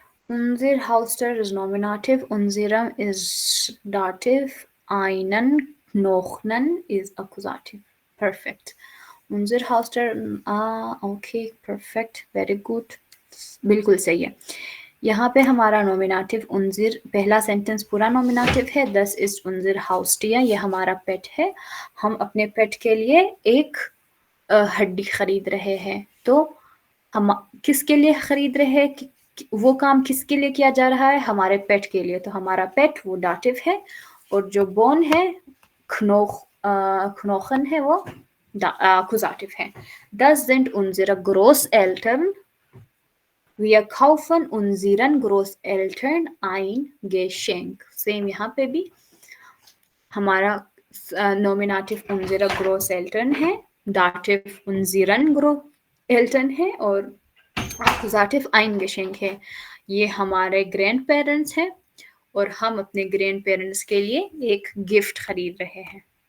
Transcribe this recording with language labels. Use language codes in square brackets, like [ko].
[de] Unser Haustier [en] is nominative, unserem is dative, [de] einen Knochen [en] is accusative. Perfect. Unser Haustier, okay, perfect, very good. [hi] बिल्कुल सही है. यहाँ पे हमारा नॉमिनेटिव उनजिर, पहला सेंटेंस पूरा नॉमिनेटिव है. दस इज उनजिर हाउस्टियर, ये हमारा पेट है. हम अपने पेट के लिए एक हड्डी खरीद रहे हैं. तो हम किसके लिए खरीद रहे हैं? वो काम किसके लिए किया जा रहा है? हमारे पेट के लिए. तो हमारा पेट वो डाटिव है, और जो बोन है knochen है वो accusative है. [de] Das sind unsere Großeltern. Wir kaufen unseren Großeltern ein Geschenk. [hi] Same यहाँ पे भी हमारा नॉमिनेटिव [de] unsere Großeltern [hi] है, दाटिव [de] unseren Großeltern [hi] है, और accusative [de] ein Geschenk [hi] है. ये हमारे ग्रैंड पेरेंट्स हैं, और हम अपने ग्रैंड पेरेंट्स के लिए एक गिफ्ट खरीद रहे हैं.